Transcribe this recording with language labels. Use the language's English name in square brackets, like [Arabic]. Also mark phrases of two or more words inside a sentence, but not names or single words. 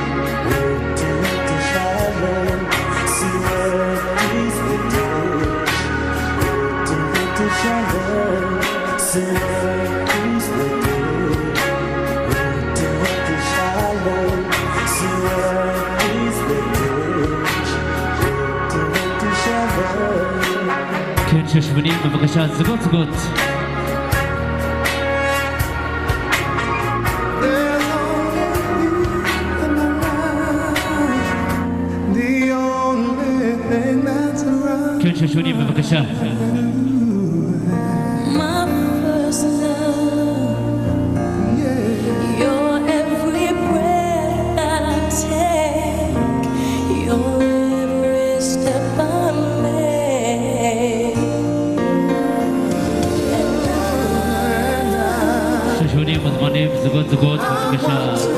[Amharic] ወድሻለሁ ስወድሽ ወድሽ ወድሻለሁ ስወድሽ ወድሽ ወድሻለሁ ስወድሽ ወድሽ ወድሻለሁ [Hebrew] כן שושבנים בבקשה זגות זגות כן שושבנים בבקשה [English] My first love, your every breath that I take, your every step I make. [Hebrew] שושבנים מוזמנים זגות זגות בבקשה